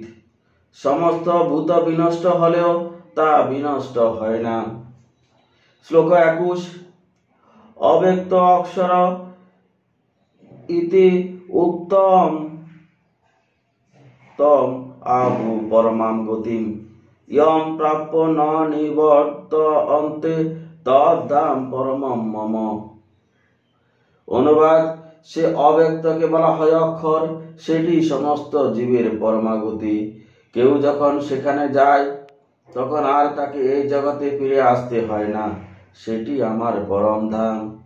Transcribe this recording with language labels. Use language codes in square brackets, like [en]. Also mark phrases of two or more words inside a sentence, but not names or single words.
[bn] সমস্ত ভূত বিনষ্ট হলেও তা বিনষ্ট হয় না। [sa] শ্লোক 21। অব্যক্ত অক্ষর ইতি উক্তম তম আহু পরমাম গতিম ইয়ং প্রাপ্য ন নিবর্তন্তে তদ্ধাম পরমম মম। [bn] অনুবাদ: সে অব্যক্তকে বলা হয় অক্ষর, সেটি সমস্ত জীবের পরমাগতি। কেউ যখন সেখানে যায় তখন আর তাকে এই জগতে ফিরে আসতে হয় না, সেটি আমার পরম ধাম।